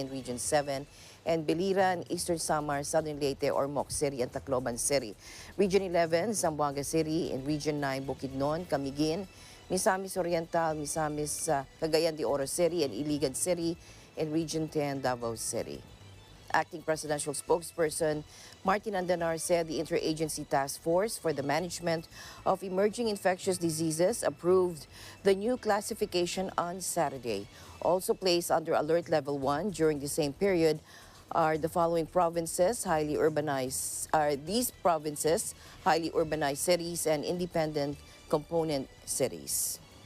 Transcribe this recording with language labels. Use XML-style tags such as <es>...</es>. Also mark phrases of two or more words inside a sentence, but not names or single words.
<en>In Region 7, and Biliran, Eastern Samar, Southern Leyte, Ormoc City, and Tacloban City. Region 11, Zamboanga City. In Region 9, Bukidnon, Camiguin, Misamis Oriental, Misamis, Cagayan de Oro City, and Iligan City. In Region 10, Davao City. Acting Presidential Spokesperson Martin Andanar said the Interagency Task Force for the Management of Emerging Infectious Diseases approved the new classification on Saturday. Also placed under Alert Level 1 during the same period are the following provinces, highly urbanized cities and independent component cities.</en>